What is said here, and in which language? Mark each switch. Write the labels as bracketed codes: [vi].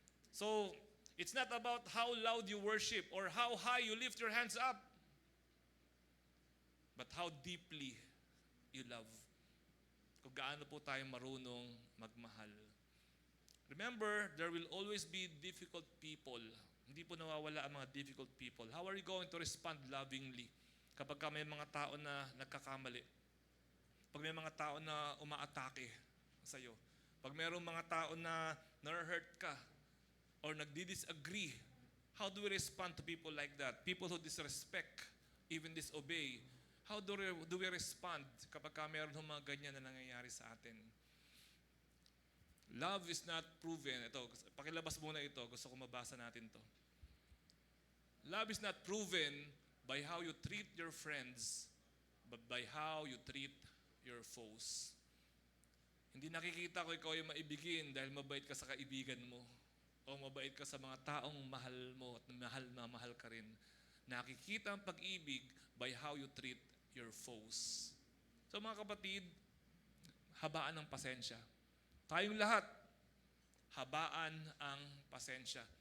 [en] So, it's not about how loud you worship or how high you lift your hands up, but how deeply you love. [tl] Kung gaano po tayo marunong magmahal. [en] Remember, there will always be difficult people. [tl] Hindi po nawawala ang mga difficult people. [en] How are you going to respond lovingly [tl] kapag may mga tao na nagkakamali? Pag may mga tao na umaatake sa iyo. Pag mayroong mga tao na [en] na-hurt ka, or nagdi-disagree, how do we respond to people like that? People who disrespect, even disobey. How do we respond [tl] kapag meron ng mga ganyan na nangyayari sa atin? [en] Love is not proven. [tl] Ito, pakilabas muna ito. Gusto ko mabasa natin to. [en] Love is not proven by how you treat your friends, but by how you treat your foes. [tl] Hindi nakikita ko ikaw ay maibigin dahil mabait ka sa kaibigan mo, o mabait ka sa mga taong mahal mo at mahal na mahal ka rin. Nakikita ang pag-ibig [en] by how you treat your foes. [tl] So mga kapatid, habaan ang pasensya. Tayong lahat, habaan ang pasensya.